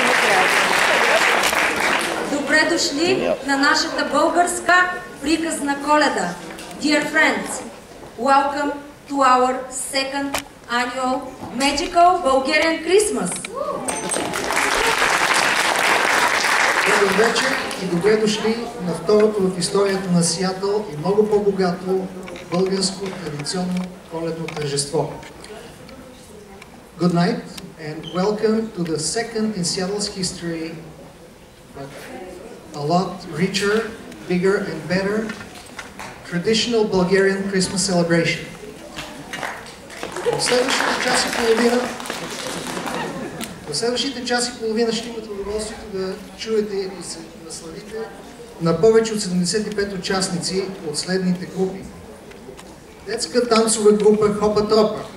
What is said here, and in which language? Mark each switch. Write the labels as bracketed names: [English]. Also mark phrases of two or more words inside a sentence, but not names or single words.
[Bulgarian] Добре дошли на нашата българска приказна Коледа. [English] Dear friends, welcome to our second annual magical Bulgarian Christmas. [Bulgarian] Добър вечер и добре дошли на второто в историята на Сиатъл и много по-богато българско традиционно коледно тържество. [English] Good night and welcome to the second in Seattle's history, but a lot richer, bigger and better traditional Bulgarian Christmas celebration. [Bulgarian] В следващите час и половина ще имате удоволствието да чуете и се насладите на повече от 75 участници от следните групи. Детска танцова група Хопа Тропа.